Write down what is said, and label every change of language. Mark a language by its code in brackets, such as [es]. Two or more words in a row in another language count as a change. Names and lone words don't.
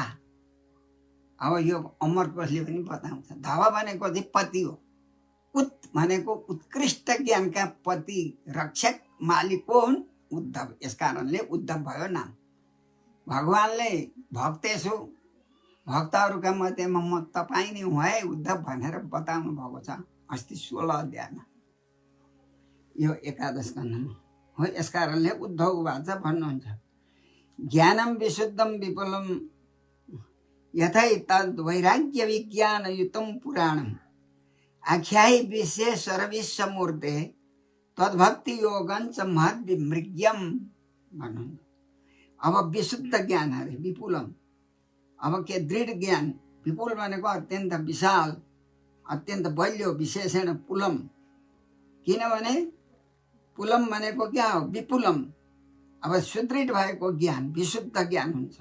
[ne] अब यो अमरकोशले पनि बताउँछ, धव भनेको चाहिँ पति हो, उत् भनेको उत्कृष्ट ज्ञानका पति रक्षक मालिक को हुन् उद्धव। यस कारणले उद्धव भयो नाम। भगवानले भक्तेछु, भक्तहरूका मध्येमा म तपाईँ नै हुँ है उद्धव भनेर बताउनु भएको छ अस्ति 16 अध्यायमा, यो 11 स्कन्धमा हो। यस कारणले [sa] उद्धव उवाच भन्नुहुन्छ, ज्ञानम विशुद्धम विपुलम यथैतद् वैराग्य विज्ञान युतम पुराणम आख्यायि विशेष सर्वविश्वमूर्ते तद्भक्ति योगञ्च महद् विमृग्यम भन्नुहुन्छ। [ne] अब विशुद्ध ज्ञान अरे विपुलम, अब के दृढ ज्ञान, विपुल भनेको अत्यन्त विशाल, अत्यन्त बलियो, विशेषण पुलम, किनभने पुलम भनेको क्या हो विपुलम। अब सुदृढ भएको ज्ञान विशुद्ध ज्ञान हुन्छ।